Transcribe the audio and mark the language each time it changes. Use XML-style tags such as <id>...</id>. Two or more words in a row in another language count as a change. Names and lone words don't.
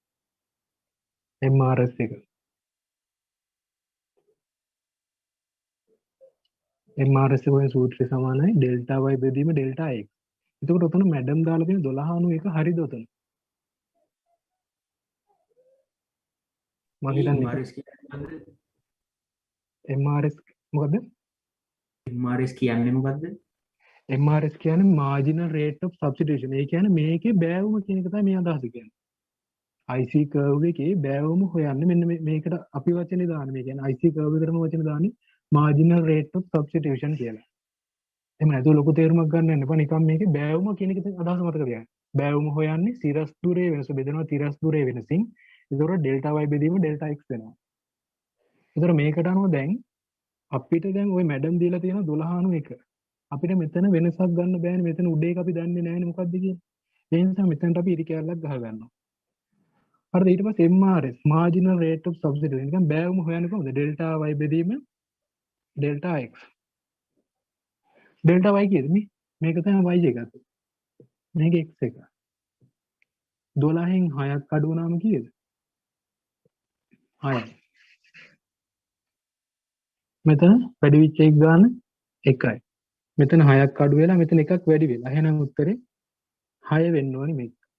<si>MRS එක. MRS එකේ සූත්‍රය සමානයි ඩෙල්ටා y බෙදීම ඩෙල්ටා x. එතකොට උතන මැඩම් දාලා තියෙන 1291 හරිද උතන? මම හිතන්නේ MRS මොකද්ද? MRS කියන්නේ මොකද්ද?</si> <en>MRS කියන්නේ marginal rate of substitution.</en> <si>ඒ කියන්නේ මේකේ බෑවුම කියන එක තමයි මේ අදහස කියන්නේ.</si> <en>IC curve</en> <si>එකේ බෑවුම හොයන්නේ මෙන්න මේකට අපි වචනේ දාන්නේ. මේ කියන්නේ</si> <en>IC curve</en> <si>එකටම වචනේ දාන්නේ</si> <en>marginal rate of substitution</en> <si>කියලා. එහෙම නැතුව ලොකු තේරුමක් ගන්න යන්න එපා. නිකන් මේකේ බෑවුම කියන එක අදහස මතක තියාගන්න. බෑවුම හොයන්නේ සිරස් දුරේ වෙනස බෙදෙනවා තිරස් දුරේ වෙනසින්. ඒතකොට ඩෙල්ටා y බෙදීම ඩෙල්ටා x වෙනවා. ඒතකොට මේකට අනුව දැන් අපිට දැන් ওই මැඩම් දීලා තියෙන 1291. අපිට මෙතන වෙනසක් ගන්න බෑනේ. මෙතන උඩ එක අපි දන්නේ නැහැනේ මොකද්ද කියන්නේ. ඒ නිසා මෙතනට අපි ඉරි කැලලක් ගහ ගන්නවා. හරිද? ඊට පස්සේ</si> <en>MRS marginal rate of substitution.</en> <si>නිකන් බෑවුම හොයන්නේ කොහොමද? ඩෙල්ටා y බෙදීම ඩෙල්ටා x. ඩෙල්ටා y කියද මේක තමයි y එක. මේක x එක 12න් 6ක් අඩු වුණාම කීයද 6යි මෙතන වැඩි වෙච්ච එක ගන්න 1යි මෙතන 6ක් අඩු වෙලා මෙතන එකක් වැඩි වෙලා එහෙනම් උත්තරේ 6 වෙන්න ඕනේ මේක</si>